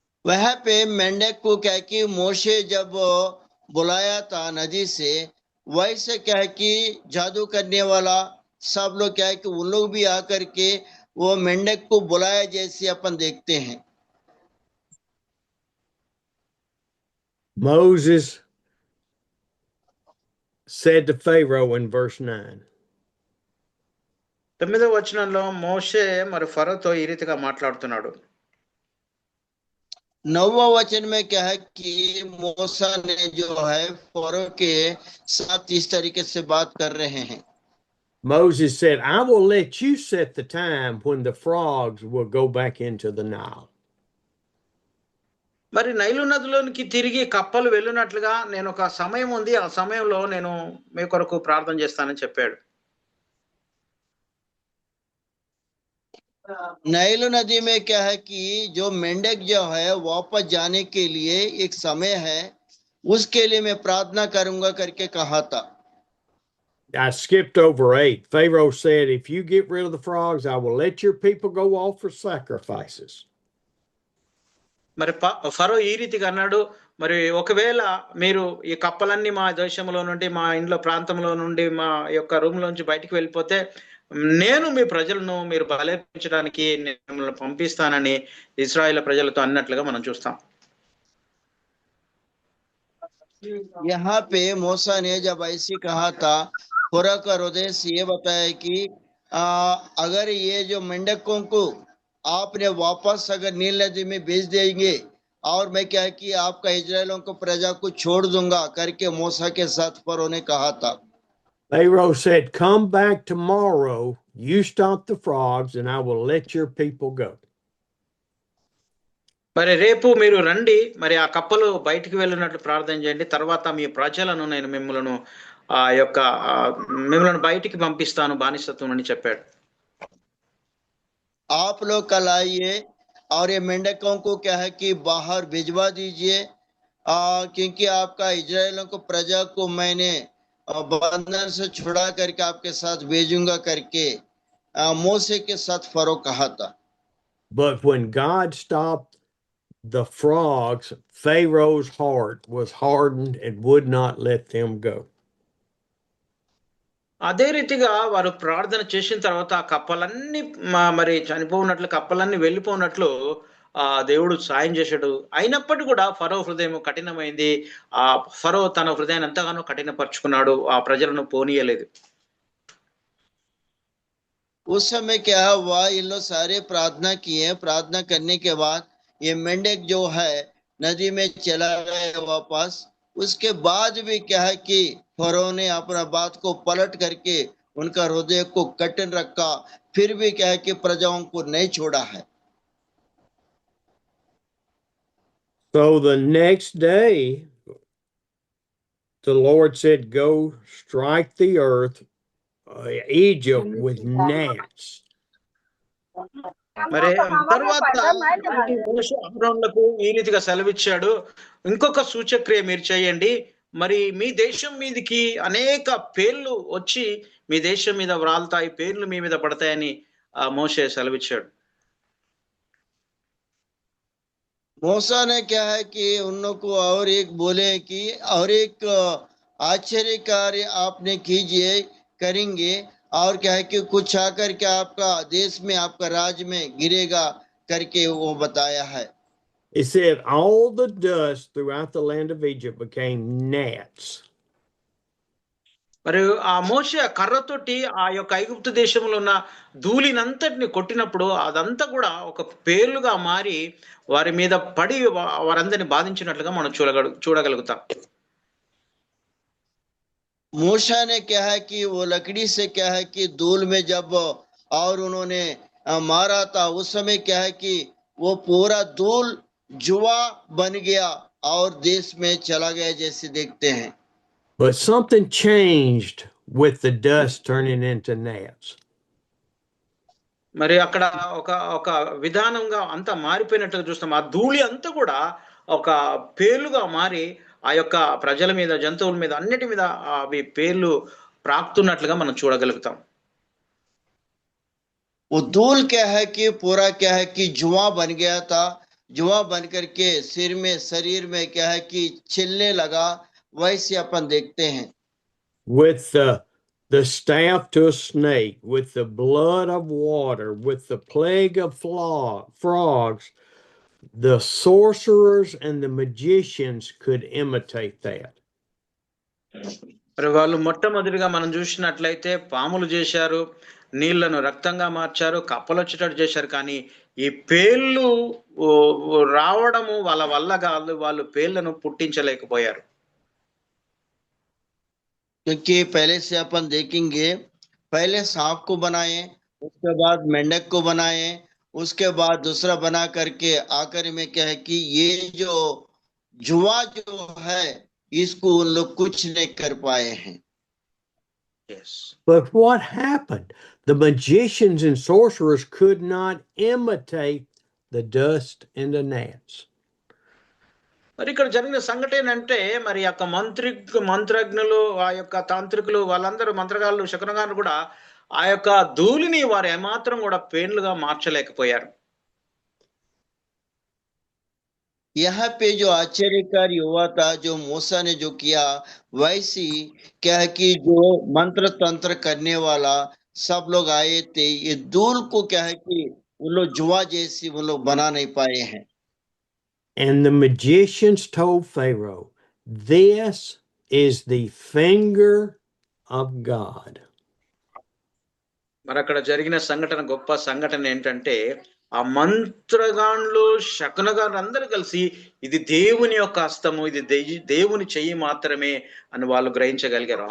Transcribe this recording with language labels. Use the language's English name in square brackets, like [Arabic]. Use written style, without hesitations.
[Hindi] वहां पे मेंढक को क्या कि मोशे जब बुलाया था नदी से, वैसे क्या है कि जादू करने वाला सब लोग क्या है कि उन लोग भी आकर के वो मेंढक को बुलाया जैसे अपन देखते हैं। [English] Moses said to Pharaoh in verse 9. [Telugu] 9వ వచనంలో మోషే మరి ఫరోతో ఈ రీతిగా మాట్లాడుతున్నాడు. [Hindi] 9वां वचन में क्या है कि मूसा ने जो है फरो के साथ इस तरीके से बात कर रहे हैं। [English] Moses said, I will let you set the time when the frogs will go back into the Nile. [Telugu] మరి నైలు నదిలోనికి తిరిగి కప్పలు వెళ్ళినట్లుగా నేను ఒక సమయం ఉంది, ఆ సమయంలో నేను మీ కొరకు ప్రార్థన చేస్తానని చెప్పాడు. [Hindi] नाइल नदी में क्या है कि जो मेंढक जो है वापस जाने के लिए एक समय है, उसके लिए मैं प्रार्थना करूंगा करके कहा था। [English] I skipped over 8. Pharaoh said, if you get rid of the frogs, I will let your people go off for sacrifices. [Telugu] మరి ఫరో ఈ రీతిగా అన్నాడు, మరి ఒకవేళ మీరు ఈ కప్పలన్నీ మా దేశంలో నుండి, మా ఇంట్లో ప్రాంతంలో నుండి, మా యొక్క రూమ్ లోంచి బయటికి వెళ్ళిపోతే నేను మీ ప్రజలను మీరు బలైపించడానికి మిమ్మల్ని పంపిస్తానని ఇశ్రాయేల్ ప్రజలతో అన్నట్లుగా మనం చూస్తాం. [Hindi] यहाँ पे मूसा ने जब ऐसे कहा था, फरो का हृदय से ये बताया कि अगर ये जो मेंढकों को आपने वापस अगर नील नदी में भेज देंगे और मैं क्या है कि आपका इजरायलों को प्रजा को छोड़ दूंगा करके मूसा के साथ फरो ने कहा था। [English] Pharaoh said, "Come back tomorrow. You stop the frogs, and I will let your people go." [Telugu] మరి రేపు మీరు రండి, మరి ఆ కప్పలు బయటికి వెళ్ళినట్లు ప్రార్థన చేయండి, తర్వాత మీ ప్రజలను నేను మిమ్మల్ని ఆ యొక్క మిమ్మల్ని బయటికి పంపిస్తాను బానిసత్వం అని చెప్పాడు. [Hindi] आप लोग कल आइए और ये मेंढकों को क्या है कि बाहर भिजवा दीजिए, क्योंकि आपका इजरायलों को प्रजा को मैंने बंधन से छुड़ा करके आपके साथ भेजूंगा करके मूसे के साथ फरो कहा था। [English] But when God stopped the frogs, Pharaoh's heart was hardened and would not let them go. [Telugu] అదే రీతిగా వారు ప్రార్థన చేసిన తర్వాత ఆ కప్పలన్నీ మరి చనిపోయినట్లు, కప్పలన్నీ వెళ్ళిపోయినట్లు దేవుడు సాయం చేశాడు. అయినప్పటికీ కూడా ఫరో హృదయం కఠినమైంది. ఆ ఫరో తన హృదయాన్ని ఎంతగానో కఠినపరుచుకున్నాడు, ఆ ప్రజలను పోనీయలేదు. [Hindi] उस समय क्या हुआ, इन लोग सारे प्रार्थना किए, प्रार्थना करने के बाद ये मेंढक जो है नदी में चला गया वापस। उसके बाद भी क्या है कि फरो ने अपना बात को पलट करके उनका हृदय को कठिन रखा, फिर भी क्या है कि प्रजाओं को नहीं छोड़ा है। [English] So the next day, the Lord said, "Go strike the earth, Egypt, with gnats." [Telugu] మరి తర్వాత అహరోనులకు ఈ రీతిగా సెలవిచ్చాడు, ఇంకొక సూచక్రియ మీరు చేయండి, మరి మీ దేశం మీదకి అనేక పేర్లు వచ్చి మీ దేశం మీద వ్రాలుతాయి, పేర్లు మీ మీద పడతాయని మోషే సెలవిచ్చాడు. [Hindi] मूसा ने क्या है कि उन लोग को और एक बोले कि और एक आश्चर्य कार्य आपने कीजिए, करेंगे, और क्या है कि कुछ आकर के आपका देश में, आपका राज्य में गिरेगा करके वो बताया है। [English] It said all the dust throughout the land of Egypt became gnats. [Telugu] మరి ఆ మోషే కర్రతోటి ఆ యొక్క ఐగుప్తు దేశంలో ఉన్న ధూళినంతటిని కొట్టినప్పుడు అదంతా కూడా ఒక పేర్లుగా మారి వారి మీద పడి వారందరిని బాధించినట్లుగా మనం చూడగలుగుతాం. [Hindi] मूसा ने क्या है कि वो लकड़ी से क्या है कि धूल में जब और उन्होंने मारा था, उस समय क्या है कि वो पूरा धूल जुआ बन गया और देश में चला गया जैसे देखते हैं। [English] But something changed with the dust turning into gnats. [Telugu] మరి అక్కడ ఒక ఒక విధానంగా అంతా మారిపోయినట్టుగా చూస్తాం. ఆ ధూళి అంతా కూడా ఒక పేర్లుగా మారి ఆ యొక్క ప్రజల మీద, జంతువుల మీద, అన్నిటి మీద అవి పేర్లు ప్రాక్తున్నట్లుగా మనం చూడగలుగుతాం. [Hindi] वो धूल क्या है कि पूरा क्या है कि जुआ बन गया था, जुआ बन करके सिर में, शरीर में क्या है कि छिलने लगा, वैसे अपन देखते हैं। [English] With the staff to a snake, with the blood of water, with the plague of frogs, the sorcerers and the magicians could imitate that. [Telugu] మరి వాళ్ళు మొట్టమొదటిగా మనం చూసినట్లయితే పాములు చేశారు, నీళ్లను రక్తంగా మార్చారు, కప్పలు వచ్చేటట్టు చేశారు, కానీ ఈ పేర్లు రావడము వాళ్ళ వల్ల కాదు, వాళ్ళు పేర్లను పుట్టించలేకపోయారు. [Hindi] क्योंकि पहले से अपन देखेंगे, पहले सांप को बनाए, उसके बाद मेंढक को बनाए, उसके बाद दूसरा बना करके आखिर में क्या है कि ये जो जुआ जो है इसको उन लोग कुछ नहीं कर पाए हैं। [English] Yes. But what happened? The magicians and sorcerers could not imitate the dust and the gnats. [Telugu] మరి ఇక్కడ జరిగిన సంఘటన ఏంటంటే, మరి యొక్క మంత్రజ్ఞులు, ఆ యొక్క తాంత్రికులు, వాళ్ళందరూ మంత్రగాళ్ళు, శకునగాళ్ళు కూడా ఆ యొక్క ధూళిని వారు ఏమాత్రం కూడా పేర్లుగా మార్చలేకపోయారు. [Hindi] यहाँ पे जो आश्चर्यकारी हुआ था, जो मूसा ने जो किया, वैसी क्या है कि जो मंत्र तंत्र करने वाला सब लोग आए थे, ये धूल को क्या है कि वो लोग जुआ जैसी वो लोग बना नहीं पाए हैं। [English] And the magicians told Pharaoh, "This is the finger of God." [Telugu] మరి అక్కడ జరిగిన సంఘటన, గొప్ప సంఘటన ఏంటంటే, ఆ మంత్రగాండ్లు శకునగాండ్లు అందరూ కలిసి ఇది దేవుని యొక్క హస్తము, ఇది దేవుని చెయ్యి మాత్రమే అని వాళ్ళు గ్రహించగలిగారు.